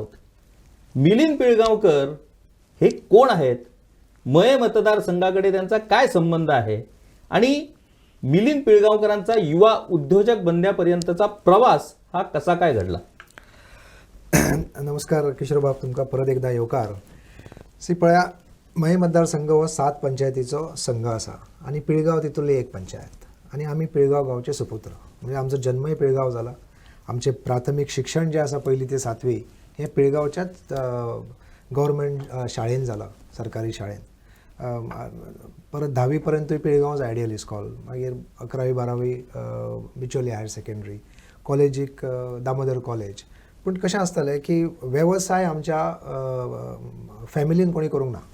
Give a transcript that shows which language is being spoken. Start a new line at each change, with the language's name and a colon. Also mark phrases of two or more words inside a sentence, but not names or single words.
Marathi: मिलिंद पिळगावकर हे कोण आहेत, मय मतदारसंघाकडे त्यांचा काय संबंध आहे आणि मिलिंद पिळगावकरांचा युवा उद्योजक बनण्यापर्यंतचा प्रवास हा कसा काय घडला?
Konkani: नमस्कार किशोर बाब, तुमका परत एकदा येवकार. पळया, मय मतदारसंघ हो 7 पंचायतीचो संघ असा आणि पिळगाव तितुरली एक पंचायत आणि आम्ही पिळगाव गावचे सुपुत्र. म्हणजे आमचो जन्मही पिळगाव झाला. आमचे प्राथमिक शिक्षण जे असा 1ली ते 7वी हे पिळगावच्याच गव्हर्मेंट शाळेन झाला, सरकारी शाळेन. परत 10वी पर्यंत पिळगांवच आयडियल इस्कॉल, मागीर 11वी 12वी बिचोली हायर सेकंडरी, कॉलेजीक दामोदर कॉलेज. पूण कशें आसतालें की वेवसाय आमच्या फॅमिलीन कोणी करूंक ना.